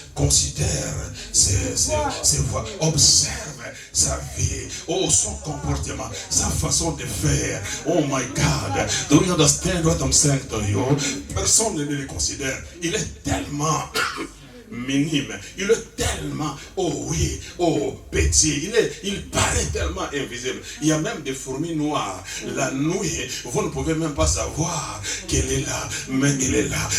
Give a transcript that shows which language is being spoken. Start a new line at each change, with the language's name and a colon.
French: Considère ses voies, observe sa vie, oh, son comportement, sa façon de faire.
English: Oh my God, do you understand what I'm saying to you?
French: Personne ne le considère. Il est tellement minime, il est tellement, oh oui, oh petit, il paraît tellement invisible. Il y a même des fourmis noires. La nuit, vous ne pouvez même pas savoir qu'elle est là, mais elle est là.